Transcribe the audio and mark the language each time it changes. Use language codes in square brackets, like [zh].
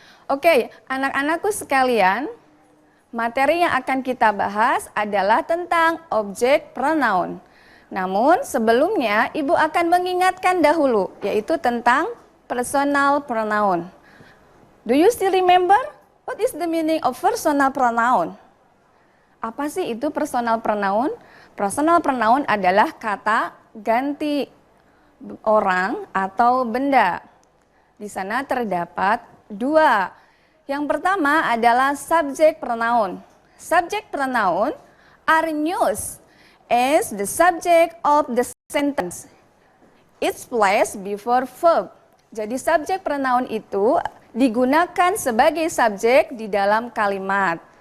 [id] Oke, anak-anakku sekalian, materi yang akan kita bahas adalah tentang objek pronoun. Namun sebelumnya Ibu akan mengingatkan dahulu, yaitu tentang personal pronoun. [en] Do you still remember? What is the meaning of personal pronoun? [id] Apa sih itu personal pronoun? Personal pronoun adalah kata ganti orang atau benda. Di sana terdapat dua. Yang pertama adalah subject pronoun. [en] Subject pronoun are used as the subject of the sentence. It's placed before verb. [id] Jadi subject pronoun itu digunakan sebagai subjek di dalam kalimat.